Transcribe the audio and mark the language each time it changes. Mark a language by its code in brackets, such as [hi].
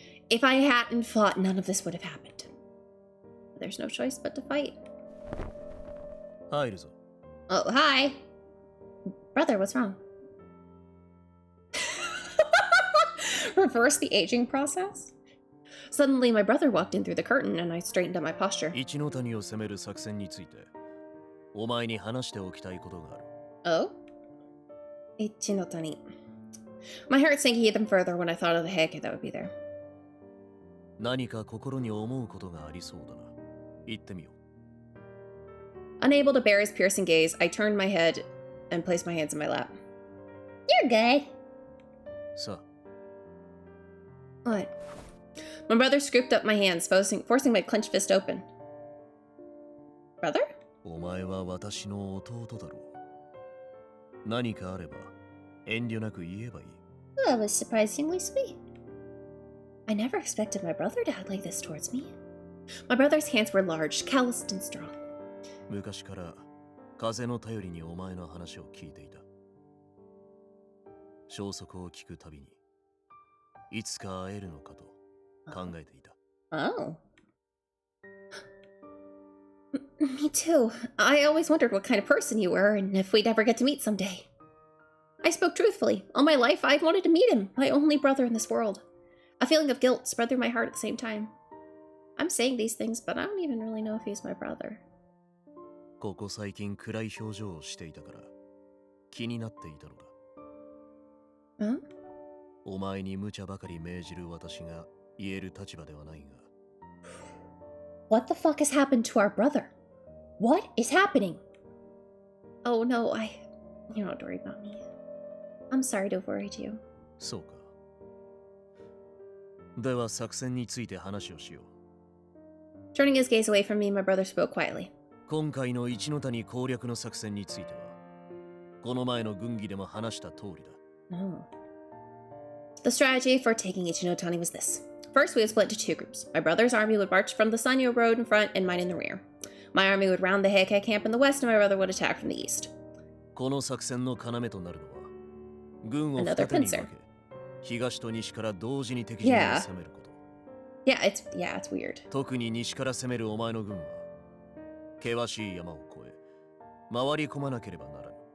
[en] If I hadn't fought, none of this would have happened. There's no choice but to fight. [ja] 入るぞ。 [en] Oh, hi. Brother, what's wrong? Reverse the aging process? Suddenly, my brother walked in through the curtain, and I straightened up my posture. [ja] 一ノ谷を攻める作戦について、お前に話しておきたいことがある。 [en] Oh? Ichinotani. My heart sank even further when I thought of the heike that would be there. [ja] 何か心に思うことがありそうだな。言ってみよう。 [en] Unable to bear his piercing gaze, I turned my head and placed my hands in my lap. You're good. さ What? My brother scooped up my hands, forcing my clenched fist open. Brother? [ja] あ、お前は私の弟だろう。何かあれば遠慮なく言えばいい。 [en] That was surprisingly sweet. I never expected my brother to act like this towards me. My brother's hands were large, calloused, and strong. [ja] 昔から風の頼りにお前の話を聞いていた。消息を聞くたびにいつか会えるのかと考えていた。 [en] Oh. Me too. I always wondered what kind of person you were and if we'd ever get to meet someday. I spoke truthfully. All my life, I'd wanted to meet him, my only brother in this world. A feeling of guilt spread through my heart at the same time. I'm saying these things, but I don't even really know if he's my brother. [ja] ここ最近暗い表情をしていたから気になっていたのだ。 [en] Huh? [ja] お前に無茶ばかり命じる私が言える立場ではないが。 [en] What the fuck has happened to our brother? What is happening? Oh no, you don't have to worry about me. I'm sorry to have worried you. [ja] そうか。では作戦について話をしよう。 [en] Turning his gaze away from me, my brother spoke quietly. [ja] 今回の一ノ谷攻略の作戦については、この前の軍議でも話した通りだ。 [en] Oh. The strategy for taking Ichinotani was this. First, we would split into two groups. My brother's army would march from the Sanyo Road in front and mine in the rear. My army would round the Heike camp in the west and my brother would attack from the east. [ja] この作戦の要となるのは、軍を二手に分け、東と西から同時に敵陣を攻めること。 [en] Yeah, it's weird. [ja] 特に西から攻めるお前の軍は、険しい山を越え、回り込まなければならぬ。